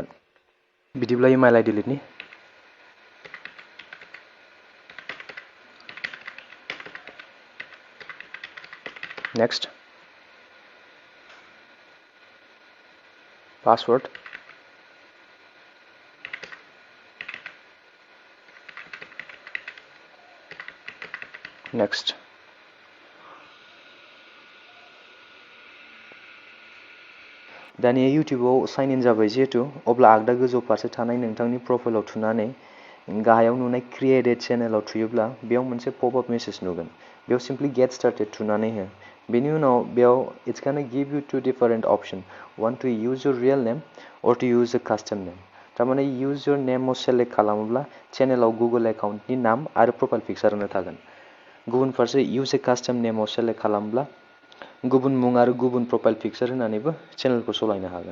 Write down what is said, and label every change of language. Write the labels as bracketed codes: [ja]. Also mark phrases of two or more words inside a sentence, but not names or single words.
[brx] बिदिब्ला [en] email ID [brx] लिरनि। [en] next password, [brx] नेक्स्ट दानिया इउटिउबाव [en] sign in [brx] जाबाय जिहेतु, अब्ला आगदा गोजौ फारसे थानाय नोंथांनि प्रफाइलाव थुनानै गाहायाव नुनाय [en] create a channelao [brx] थुयोब्ला बेयाव मोनसे [en] popup message [brx] नुगोन, बेयाव [en] simply get started [brx] थुनानै हो। बेनि उनाव बेयाव [en] it's gonna give you two different option, one to use your real name or to use a custom name. [brx] थारमाने [en] use your nameao [brx] सेलेक्ट खालामोब्ला चेनेलाव गुगोल एकाउन्टनि नाम आरो [en] profile picture [brx] होनो थागोन। गुबुन फारसे [en] use a custom nameao [brx] सेलेक्ट खालामोब्ला गुबुन मुं आरो गुबुन [en] profile picture [brx] होनानैबो चेनेलखौ सालायनो हागोन।